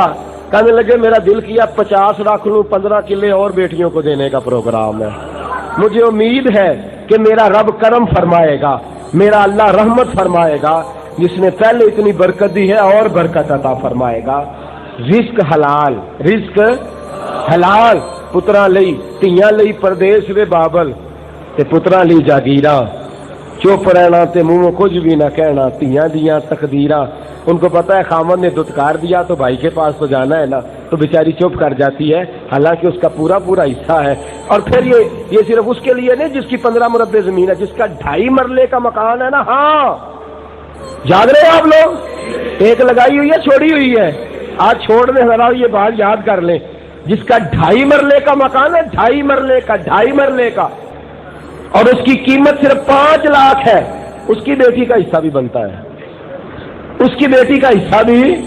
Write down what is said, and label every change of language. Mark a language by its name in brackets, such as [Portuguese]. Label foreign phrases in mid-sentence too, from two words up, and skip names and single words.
[Urdu] کہنے لگے میرا دل کیا 50 رکھ لوں، 15 کلے اور بیٹیوں کو دینے کا پروگرام ہے۔ مجھے امید ہے کہ میرا رب کرم فرمائے گا، میرا اللہ رحمت فرمائے گا، جس نے پہلے اتنی برکت دی ہے اور برکت عطا فرمائے گا۔ رزق حلال، رزق حلال۔ [Punjabi] پترا لئی تیاں لئی پردیس وے بابل تے پترا لئی جاگیراں، چپ رہنا تے منہ کچھ بھی نہ کہنا، تیاں دیاں تقدیراں۔ [Urdu] ان کو پتہ ہے خامد نے دتکار دیا تو بھائی کے پاس تو جانا ہے نا، تو بیچاری چپ کر جاتی ہے، حالانکہ اس کا پورا پورا حصہ ہے۔ اور پھر یہ صرف اس کے لیے نہیں جس کی 15 مربع زمین ہے، جس کا 2.5 مرلے کا مکان ہے نا۔ ہاں یاد رہے آپ لوگ، ایک لگائی ہوئی ہے چھوڑی ہوئی ہے، آج چھوڑ دیں ذرا، یہ بات یاد کر لیں، جس کا 2.5 مرلے کا مکان ہے، 2.5 مرلے کا، 2.5 مرلے کا، اور اس کی قیمت صرف 5 لاکھ ہے، اس کی بیٹی کا حصہ بھی بنتا ہے، اس کی بیٹی کا حصہ بھی۔